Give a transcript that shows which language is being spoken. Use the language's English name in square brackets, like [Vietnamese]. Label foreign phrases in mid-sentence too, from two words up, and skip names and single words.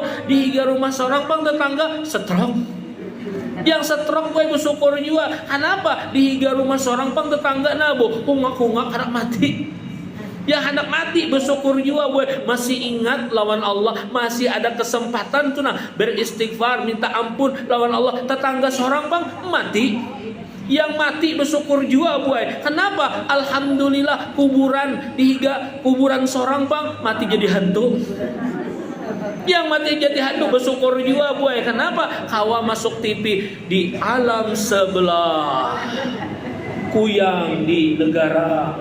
[Banjar] Dihiga rumah seorang bang tetangga stroke. Yang stroke gue bersyukur juga. Kenapa? Dihiga rumah seorang bang tetangga nabo hungak-hungak karena mati. Yang hendak mati bersyukur juga gue. Masih ingat lawan Allah, masih ada kesempatan tuh nah beristighfar, minta ampun lawan Allah. Tetangga seorang bang mati. Yang mati bersyukur juga gue. Kenapa? Alhamdulillah kuburan dihiga kuburan seorang bang mati jadi hantu. Yang mati jadi hantu bersyukur juga gue. Kenapa? Kawa masuk TV di alam sebelah, kuyang di negara.